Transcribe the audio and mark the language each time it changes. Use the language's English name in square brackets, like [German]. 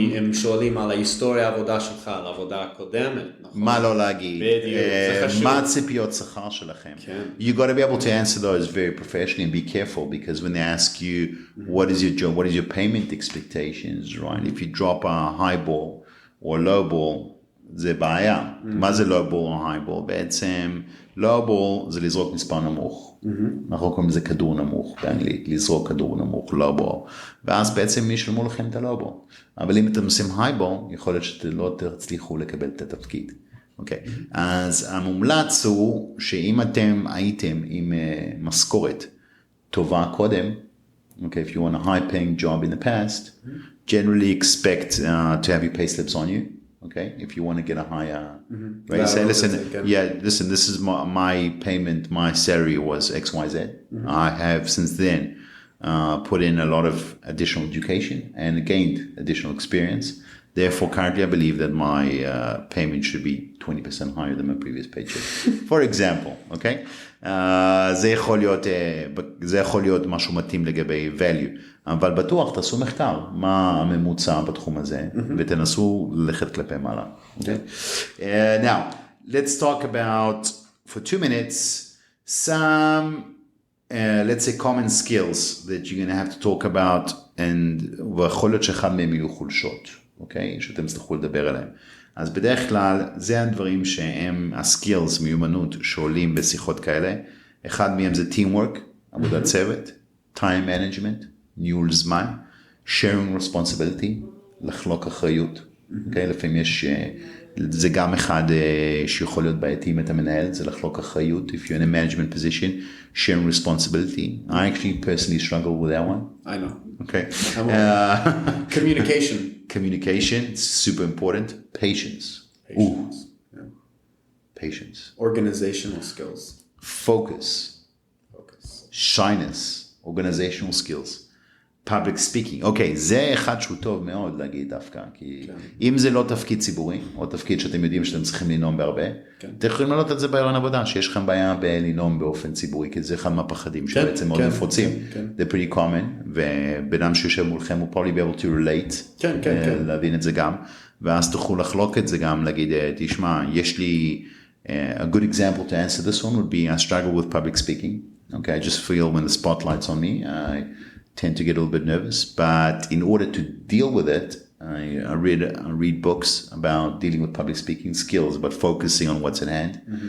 [Hebrew] הם שואלים על ההיסטוריה העבודה שלך, על העבודה הקודמת. מה לא להגיד. בדיוק, זה חשוב. מה הציפיות שכר שלכם. [English] You got to be able to answer those very professionally and be careful, because when they ask you what is your job, what is your payment expectations, right? If you drop a high ball or low ball, [Hebrew] זה בעיה. מה זה low ball או high ball? בעצם low ball זה לזרוק מספר נמוך. אנחנו קוראים לזה כדור נמוך באנגלית, לזרוק כדור נמוך, low ball. ואז בעצם ישלמו לכם את ה-low ball. אבל אם אתם עושים high ball, יכול להיות שאתם לא תצליחו לקבל את התפקיד. אוקיי. אז המומלץ הוא שאם אתם הייתם עם משכורת טובה קודם, [English] okay, if you want a high paying job in the past, generally expect to have your pay slips on you. Okay, if you want to get a higher rate, say, listen, this is my payment, my salary was XYZ. I have since then put in a lot of additional education and gained additional experience. Therefore, currently I believe that my payment should be 20% higher than my previous paycheck. For example, okay? [Hebrew] זה יכול להיות משהו מתאים לגבי value, אבל בטוח תעשו מחקר, מה הממוצע בתחום הזה, ותנסו ללכת כלפי מעלה. [English] Okay? Now, let's talk about, for 2 minutes, some, let's say, common skills that you're going to have to talk about, [Hebrew] ויכול להיות שאחד מהם יהיו חולשות, אוקיי? שאתם תצטרכו לדבר עליהם. אז בדרך כלל, זה הדברים שהם הסקילס, מיומנות, שעולים בשיחות כאלה. אחד מהם זה teamwork, עבודת צוות, time management, ניהול זמן, sharing responsibility, לחלוק אחריות. אוקיי? לפעמים יש, זה גם אחד שיכול להיות בעייתי אם אתה מנהל, זה לחלוק אחריות. [English] If you're in a management position, sharing responsibility. I actually personally struggle with that one. I know. Okay. Communication. Communication, it's super important. Patience. Patience. Yeah. Patience. Organizational skills. Focus. Focus. Shyness. Organizational skills. Public speaking. [Hebrew] אוקיי, זה אחד שהוא טוב מאוד להגיד דווקא, כי אם זה לא תפקיד ציבורי, או תפקיד שאתם יודעים שאתם צריכים לנאום בהרבה, אתם יכולים לעלות את זה ברעיון עבודה, שיש לכם בעיה בלנאום באופן ציבורי, כי זה אחד מהפחדים שבעצם מאוד נפוצים. [English] They're pretty common, [Hebrew] ובנם שיושב מולכם הוא [English] probably be able to relate, [Hebrew] להבין את זה גם, ואז תוכלו לחלוק את זה גם, להגיד, תשמע, יש לי, [English] a good example to answer this one would be, I struggle with public speaking. Okay, I just feel when the spotlight's on me, I tend to get a little bit nervous, but in order to deal with it, I read books about dealing with public speaking skills, but focusing on what's at hand.